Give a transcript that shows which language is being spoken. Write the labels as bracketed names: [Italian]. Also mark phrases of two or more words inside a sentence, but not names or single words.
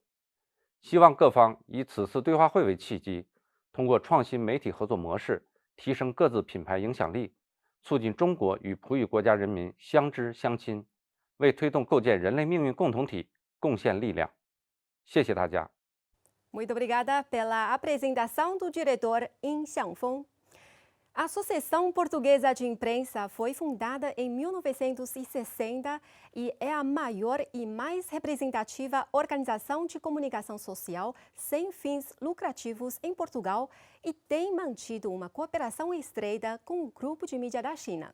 [Chinese] 希望各方以此次对话会为契机，通过创新媒体合作模式，提升各自品牌影响力，促进中国与葡语国家人民相知相亲，为推动构建人类命运共同体贡献力量。谢谢大家。 [Portuguese] Muito obrigada pela apresentação do diretor Yin Xiangfeng. A Associação Portuguesa de Imprensa foi fundada em 1960 e é a maior e mais representativa organização de comunicação social sem fins lucrativos em Portugal e tem mantido uma cooperação estreita com o Grupo de Mídia da China.